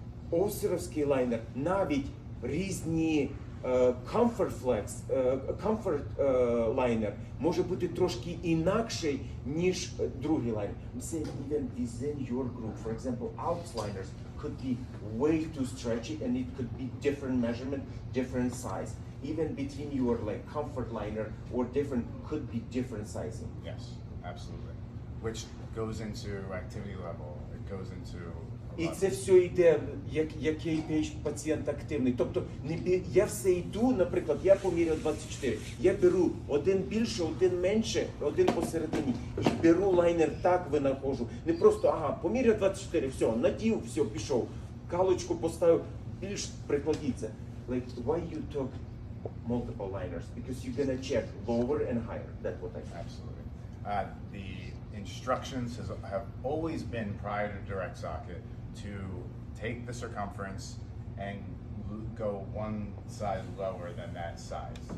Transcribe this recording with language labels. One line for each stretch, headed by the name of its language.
Ukrainian: Осеровський лайнер, навіть різні Comfort Flex, Comfort лайнер може бути трошки інакший, ніж другий лайнер.
English: I'm saying even within your group, for example, Alps liners could be way too stretchy and it could be different measurement, different size. Even between your like comfort liner or different, could be different sizing. Yes, absolutely. Which goes into activity level. It goes into.
Ukrainian: І це все йде, який пацієнт активний. Тобто я все йду, наприклад, я поміряв 24, я беру один більше, один менше, один посередині. І беру лайнер так винаходжу. Не просто, поміряв 24, все, надів, все, пішов. Галочку поставив, більш прикладіться.
English: Like, why you took multiple liners? Because you're gonna check lower and higher. That's what I said. Absolutely. The instructions have always been prior to direct socket to take the circumference and go one size lower than that size.